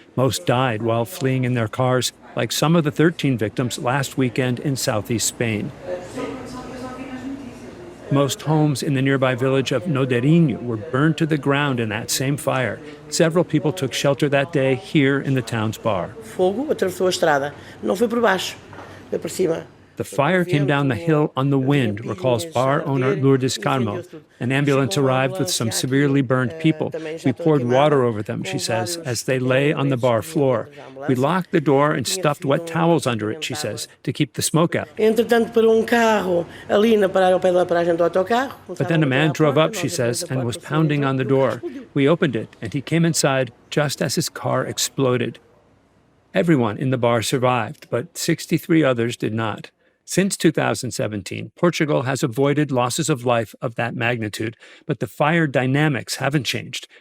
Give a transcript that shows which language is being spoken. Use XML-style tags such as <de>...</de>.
<en>Most died while fleeing in their cars, like some of the 13 victims last weekend in southeast Spain. Most homes in the nearby village of Noderinho were burned to the ground in that same fire. Several people took shelter that day here in the town's bar.</en> <pt>Fogo atravessou a estrada. Não foi por baixo, foi por cima.</pt> <en>The fire came down the hill on the wind, recalls bar owner Lourdes Carmo. An ambulance arrived with some severely burned people. We poured water over them, she says, as they lay on the bar floor. We locked the door and stuffed wet towels under it, she says, to keep the smoke out.</en> <pt>Entretanto, parou carro ali na paragem ao pé da paragem do autocarro.</pt> <en>But then a man drove up, she says, and was pounding on the door. We opened it, and he came inside just as his car exploded. Everyone in the bar survived, but 63 others did not. Since 2017, Portugal has avoided losses of life of that magnitude, but the fire dynamics haven't changed.</en>